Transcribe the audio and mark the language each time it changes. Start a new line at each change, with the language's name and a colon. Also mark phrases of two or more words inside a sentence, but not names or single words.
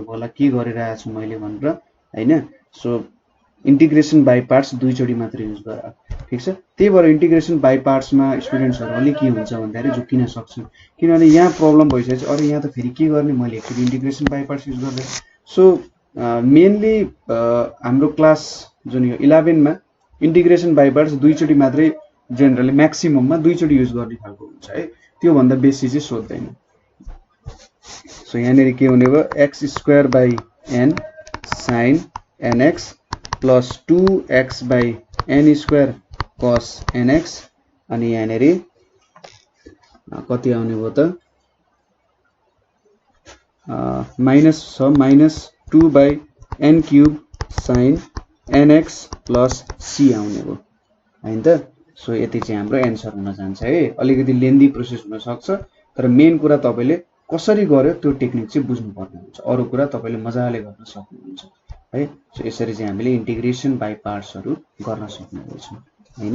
Nepali: होला के गरिरहेको छु मैले भनेर हैन
English: so integration by parts
Nepali: दुई चोटी मात्र युज गर ठीक छ त्यही भएर
English: integration by parts
Nepali: मा स्टुडेन्ट्सहरु अलि के हुन्छ भन्दाखेरि झुकिन सक्छन् किनभने यहाँ प्रब्लम भइसकेछ अरे यहाँ त फेरि के गर्ने मैले एकचोटी
English: integration by parts
Nepali: युज गर्दै
English: so mainly
Nepali: हाम्रो क्लास जुन यो 11 मा
English: integration by parts
Nepali: दुई चोटी मात्रै
English: generally maximum
Nepali: मा दुई चोटी युज गर्ने खालको हुन्छ है त्यो भन्दा बेसी चाहिँ सोध्दैन
English: सो
Nepali: यहाँनेरि के हुने भयो
English: x square by n sin nx plus 2x by n square cos nx
Nepali: अनि यहाँनेरि कति आउने भयो त
English: माइनस छ -2 by n cube sin nx plus c
Nepali: आउने हो हैन त। सो यति चाहिँ हाम्रो एन्सर हुन जान्छ है। अलिकति
English: lengthy process
Nepali: हुन सक्छ तर मेन कुरा तपाईले कसरी गर्यो त्यो टेक्निक चाहिँ बुझ्नु पर्ने हुन्छ, अरु कुरा तपाईले मजाले गर्न सक्नुहुन्छ है। सो यसरी चाहिँ हामीले
English: integration by partsহরু
Nepali: गर्न सक्नुहुन्छ हैन।